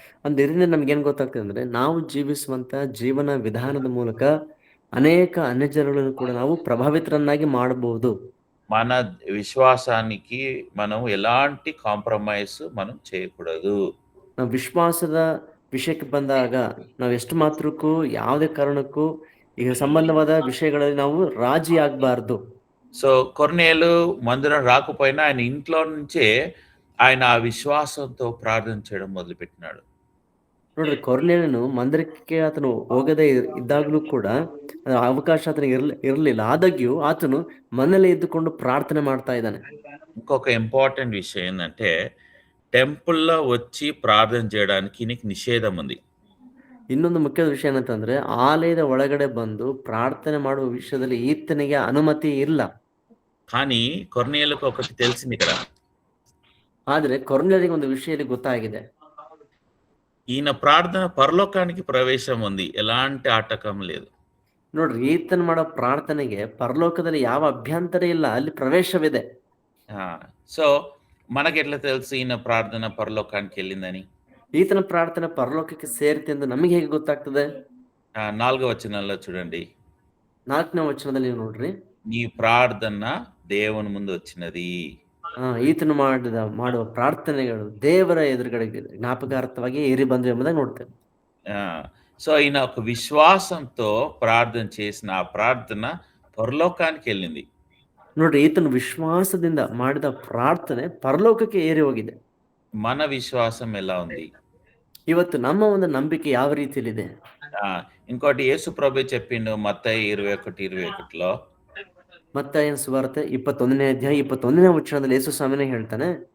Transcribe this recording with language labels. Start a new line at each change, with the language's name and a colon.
Kannada: ಇದರಿಂದ ನಮ್ಗೇನ್ ಗೊತ್ತಾಗ್ತದೆ ಅಂದ್ರೆ ನಾವು ಜೀವಿಸುವಂತ ಜೀವನ ವಿಧಾನದ ಮೂಲಕ ಅನೇಕ ಅನ್ಯಜನಗಳನ್ನು ಕೂಡ ನಾವು ప్రభావిತರನ್ನಾಗಿ ಮಾಡಬಹುದು.
Telugu: మన విశ్వాసానికి మనం ఎలాంటి కాంప్రమైజ్ మనం చేయకూడదు.
Kannada: ನಾವು ವಿಶ್ವಾಸದ ವಿಷಯಕ್ಕೆ ಬಂದಾಗ ನಾವು ಎಷ್ಟು ಮಾತ್ರಕ್ಕೂ ಯಾವುದೇ ಕಾರಣಕ್ಕೂ ಈಗ ಸಂಬಂಧವಾದ ವಿಷಯಗಳಲ್ಲಿ ನಾವು ರಾಜಿ ಆಗಬಾರ್ದು.
Telugu: సో కొర్నేలు మందిరం రాకపోయినా ఆయన ఇంట్లో నుంచే ఆయన ఆ విశ్వాసంతో ప్రార్థన చేయడం మొదలుపెట్టినాడు.
Kannada: ನೋಡ್ರಿ, ಕೊರ್ನೇಲಿಯನು ಮಂದಿರಕ್ಕೆ ಆತನು ಹೋಗದೇ ಇದ್ದಾಗಲೂ ಕೂಡ ಅವಕಾಶ ಆತನಿಗೆ ಇರಲಿಲ್ಲ. ಆದಾಗ್ಯೂ ಆತನು ಮನೇಲಿ ಇದ್ದುಕೊಂಡು ಪ್ರಾರ್ಥನೆ ಮಾಡ್ತಾ ಇದ್ದಾನೆ.
Telugu: ఇంకొక ఇంపార్టెంట్ విషయం ఏంటంటే టెంపుల్లో వచ్చి ప్రార్థన చేయడానికి ఈయనకి నిషేధం ఉంది.
Kannada: ಇನ್ನೊಂದು ಮುಖ್ಯವಾದ ವಿಷಯ ಏನಂತಂದ್ರೆ, ಆಲಯದ ಒಳಗಡೆ ಬಂದು ಪ್ರಾರ್ಥನೆ ಮಾಡುವ ವಿಷಯದಲ್ಲಿ ಈತನಿಗೆ ಅನುಮತಿ ಇಲ್ಲ.
Telugu: కానీ కొర్నేలుకు ఒకటి తెలిసింది కదా,
Kannada: ಆದ್ರೆ ಕೊರ್ನೇಲಿಯನಿಗೆ ಒಂದು ವಿಷಯ ಗೊತ್ತಾಗಿದೆ.
Telugu: ఈయన ప్రార్థన పరలోకానికి ప్రవేశం ఉంది, ఎలాంటి ఆటకం లేదు.
Kannada: ನೋಡ್ರಿ, ಈತನ್ ಮಾಡೋ ಪ್ರಾರ್ಥನೆಗೆ ಪರಲೋಕದಲ್ಲಿ ಯಾವ ಅಭ್ಯಂತರ ಇಲ್ಲ, ಅಲ್ಲಿ ಪ್ರವೇಶವಿದೆ.
Telugu: సో మనకి ఎట్లా తెలుసు ఈయన ప్రార్థన పరలోకానికి వెళ్ళిందని?
Kannada: ಈತನ ಪ್ರಾರ್ಥನೆ ಪರಲೋಕಕ್ಕೆ ಸೇರಿತೆ ಎಂದು ನಮಗೆ ಹೇಗೆ ಗೊತ್ತಾಗ್ತದೆ?
Telugu: 4వ వచనంలో చూడండి.
Kannada: 4ನೇ ವಚನದಲ್ಲಿ ನೀವು ನೋಡ್ರಿ,
Telugu: నీ ప్రార్థన దేవుని ముందు వచ్చినది.
Kannada: ಈತನು ಮಾಡುವ ಪ್ರಾರ್ಥನೆಗಳು ದೇವರ ಎದುರುಗಡೆ ಜ್ಞಾಪಕಾರ್ಥವಾಗಿ ಏರಿ ಬಂದ್ವು ಎಂಬುದಾಗಿ ನೋಡ್ತೇವೆ.
Telugu: సో ఈయన ఒక విశ్వాసంతో ప్రార్థన చేసిన ఆ ప్రార్థన పరలోకానికి వెళ్ళింది.
Kannada: ನೋಡ್ರಿ, ಈತನು ವಿಶ್ವಾಸದಿಂದ ಮಾಡಿದ ಪ್ರಾರ್ಥನೆ ಪರಲೋಕಕ್ಕೆ ಏರಿ ಹೋಗಿದೆ.
Telugu: మన విశ్వాసం ఎలా ఉంది?
Kannada: ಇವತ್ತು ನಮ್ಮ ಒಂದು ನಂಬಿಕೆ ಯಾವ ರೀತಿಯಲ್ಲಿದೆ?
Telugu: ఇంకోటి యేసు ప్రభు చెప్పిండు మత్తయి 21:21లో,
Kannada: ಮತ್ತಾಯನ ಸುವಾರ್ತೆ 21ನೇ ಅಧ್ಯಾಯ 21ನೇ ವಚನದಲ್ಲಿ ಯೇಸು ಸ್ವಾಮಿನೇ ಹೇಳ್ತಾನೆ,